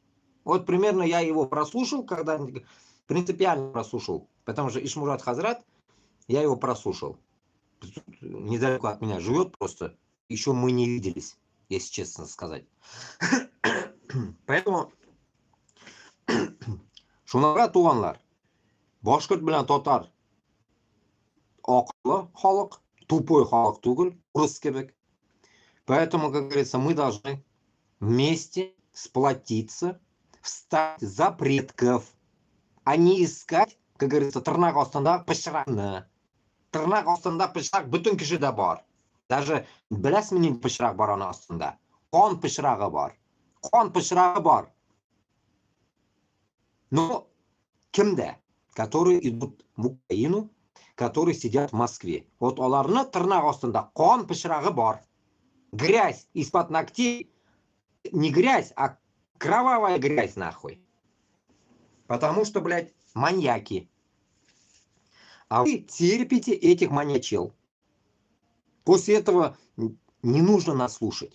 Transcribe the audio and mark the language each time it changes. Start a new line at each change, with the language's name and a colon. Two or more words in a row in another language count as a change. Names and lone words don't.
Russian: Вот примерно я его прослушал, когда принципиально прослушал, потому что Ишмурат Хазрат, я его прослушал. Недалеко от меня живет просто. Еще мы не виделись, если честно сказать.
Tatar: Поэтому шунага туганлар, башкорт белән татар акыллы халык, тупой халык түгел, урыс кебек.
Russian: Поэтому, как говорится, мы должны вместе сплотиться, встать за предков, а не искать, как говорится,
Tatar: тырнак астында пычракны. Тырнак астында пычрак бүтүн кишидә бар. Даже беләсезме нинди пычрак бар аны астында? Кан пычрагы бар. Кан пычрагы бар. Но кимдә?
Russian: Которые идут в Украину, которые сидят в Москве.
Tatar: Вот аларны тырнак астында кан пычрагы бар.
Russian: Грязь из-под ногтей, не грязь, а кровавая грязь нахуй. Потому что, блядь, маньяки. А вы терпите этих маньячел. После этого не нужно нас слушать.